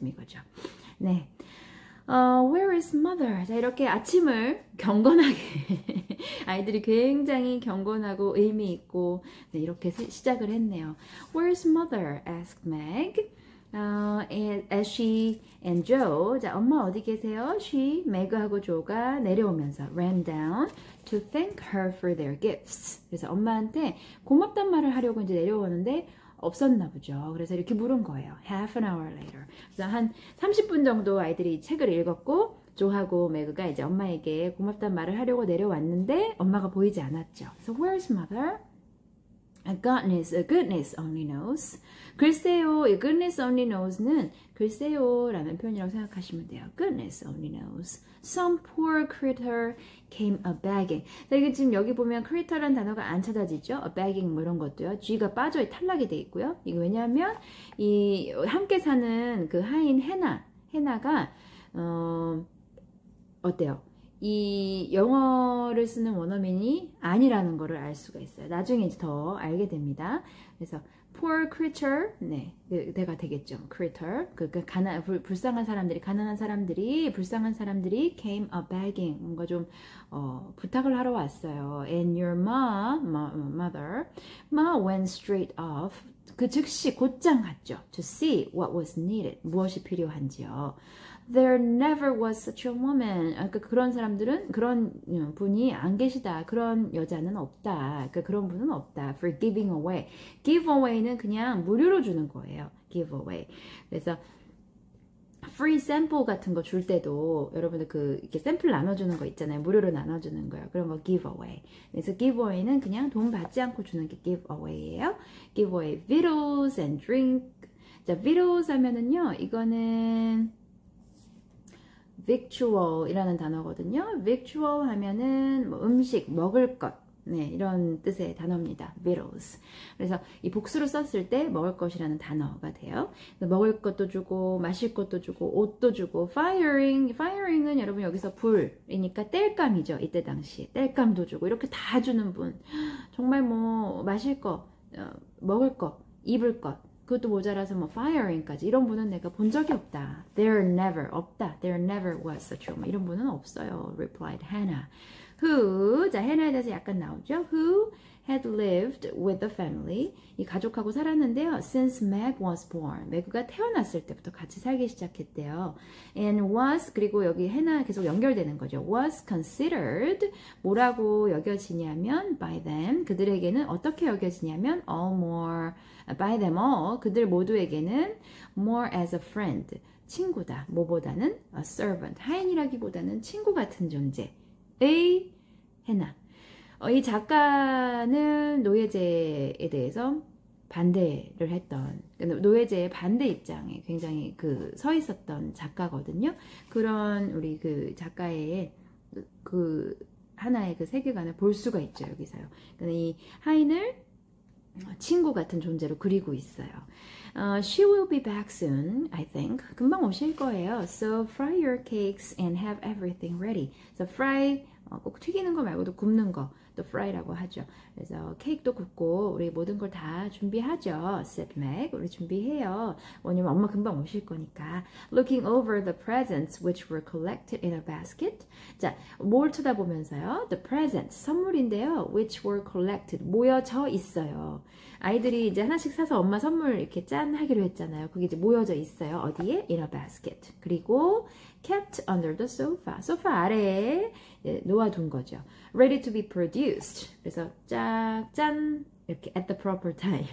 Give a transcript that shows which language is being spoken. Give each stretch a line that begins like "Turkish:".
Korean: 지금 이거죠. 네.
English: Where is mother?
Korean: 자, 이렇게 아침을 경건하게 아이들이 굉장히 경건하고 의미 있고 네, 이렇게 시작을 했네요.
English: Where's mother? asked Meg. As she and Joe,
Korean: 자, 엄마 어디 계세요?
English: She,
Korean: Meg하고 조가 내려오면서
English: ran down to thank her for their gifts.
Korean: 그래서 엄마한테 고맙단 말을 하려고 이제 내려오는데 없었나 보죠. 그래서 이렇게 물은 거예요.
English: Half an hour later.
Korean: 그래서 한 30분 정도 아이들이 이 책을 읽었고 조하고 매그가 이제 엄마에게 고맙단 말을 하려고 내려왔는데 엄마가 보이지 않았죠.
English: So where's mother? Goodness only knows.
Korean: 글쎄요, 이
English: goodness only knows
Korean: 는 글쎄요라는 표현이라고 생각하시면 돼요.
English: Goodness only knows. Some poor critter came a-begging.
Korean: 자, 이게 지금 여기 보면 critter라는 단어가 안 찾아지죠? a-begging 뭐 이런 것도요. G가 빠져 탈락이 돼 있고요. 이게 왜냐하면 이 함께 사는 그 하인 해나가 어때요? 이 영어를 쓰는 원어민이 아니라는 것을 알 수가 있어요. 나중에 이제 더 알게 됩니다. 그래서
English: poor creature,
Korean: 네, 내가 되겠죠. creature, 불쌍한 사람들이, 가난한 사람들이, 불쌍한 사람들이
English: came a begging,
Korean: 뭔가 좀 부탁을 하러 왔어요.
English: And your mother went straight off.
Korean: 그 즉시 곧장 갔죠.
English: To see what was needed,
Korean: 무엇이 필요한지요.
English: There never was such a woman.
Korean: 그러니까 그런 사람들은 그런 분이 안 계시다. 그런 여자는 없다. 그러니까 그런 분은 없다.
English: For giving away.
Korean: Give away는 그냥 무료로 주는 거예요.
English: Give away.
Korean: 그래서 free sample 같은 거 줄 때도 여러분들 이렇게 샘플 나눠주는 거 있잖아요. 무료로 나눠주는 거예요. 그런 거 give away. 그래서 give away는 그냥 돈 받지 않고 주는 게 give away예요.
English: Give away victuals and drink.
Korean: 자, victuals 하면은요. 이거는 victual 이라는 단어거든요. victual 하면은 뭐 음식, 먹을 것. 네, 이런 뜻의 단어입니다.
English: victuals.
Korean: 그래서 이 복수로 썼을 때 먹을 것이라는 단어가 돼요. 먹을 것도 주고 마실 것도 주고 옷도 주고 firing은 여러분 여기서 불이니까 땔감이죠. 이때 당시 땔감도 주고 이렇게 다 주는 분. 정말 뭐 마실 거, 먹을 거, 입을 것 그것도 모자라서 뭐 firing까지 이런 분은 내가 본 적이 없다.
English: There never
Korean: 없다.
English: There never was such a woman.
Korean: 이런 분은 없어요.
English: replied Hannah.
Korean: Who, 자, 해나에 대해서 약간 나오죠.
English: Who had lived with the family.
Korean: 이 가족하고 살았는데요.
English: Since Meg was born.
Korean: 메그가 태어났을 때부터 같이 살기 시작했대요.
English: And was,
Korean: 그리고 여기 해나 계속 연결되는 거죠.
English: Was considered.
Korean: 뭐라고 여겨지냐면
English: by them.
Korean: 그들에게는 어떻게 여겨지냐면
English: all more, by them all.
Korean: 그들 모두에게는
English: more as a friend.
Korean: 친구다. 뭐보다는
English: a servant.
Korean: 하인이라기보다는 친구 같은 존재. 의 해나. 이 작가는 노예제에 대해서 반대를 했던 노예제의 반대 입장에 굉장히 서 있었던 작가거든요. 그런 우리 그 작가의 그 하나의 그 세계관을 볼 수가 있죠. 여기서요. 이 하인을 친구 같은 존재로 그리고 있어요.
English: She will be back soon, I think.
Korean: 금방 오실 거예요.
English: So fry your cakes and have everything ready. So fry,
Korean: 꼭 튀기는 거 말고도 굽는 거, 또 fry라고 하죠. 그래서 케이크도 굽고 우리 모든 걸 다 준비하죠.
English: said Meg,
Korean: 우리 준비해요. 왜냐면 엄마 금방 오실 거니까.
English: Looking over the presents which were collected in a basket.
Korean: 자, 뭘 쳐다보면서요?
English: The presents,
Korean: 선물인데요.
English: which were collected,
Korean: 모여져 있어요. 아이들이 이제 하나씩 사서 엄마 선물 이렇게 짠 하기로 했잖아요. 그게 이제 모여져 있어요. 어디에?
English: In a basket. 그리고 kept under the sofa.
Korean: 소파 아래에 놓아둔 거죠.
English: Ready to be produced.
Korean: 그래서 짠 이렇게
English: at the proper time.